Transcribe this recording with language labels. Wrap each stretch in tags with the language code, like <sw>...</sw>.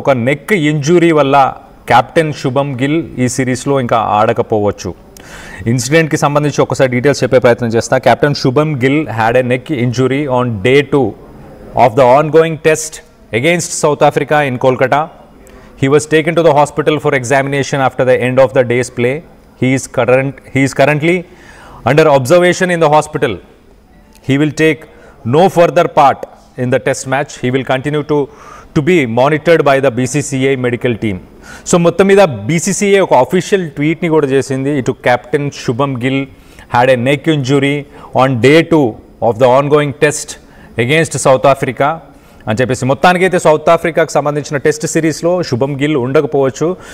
<te>ఒక neck injury వల్ల captain Shubham Gill ఈ సిరీస్లో ఇంకా ఆడకపోవచ్చు. ఇన్సిడెంట్కి సంబంధించి ఒకసారి డీటెయిల్స్ చెప్పే ప్రయత్నం చేస్తా.</te> <en>Captain Shubham Gill had a neck injury on Day 2 of the ongoing test against South Africa in Kolkata. He was taken to the hospital for examination after the end of the day's play. He is currently under observation in the hospital. He will take no further part in the test match. He will continue to be monitored by the BCCI medical team.</en> <te>So మొత్తం మీద BCCI ఒక official ట్వీట్ని కూడా చేసింది.</te> <en>ఇటు captain Shubman Gill had a neck injury on Day 2 of the ongoing test against South Africa</en> <te>అని చెప్పేసి. మొత్తానికైతే south ఆఫ్రికాకు సంబంధించిన టెస్ట్ సిరీస్లో శుభమ్ గిల్ ఉండకపోవచ్చు.</te>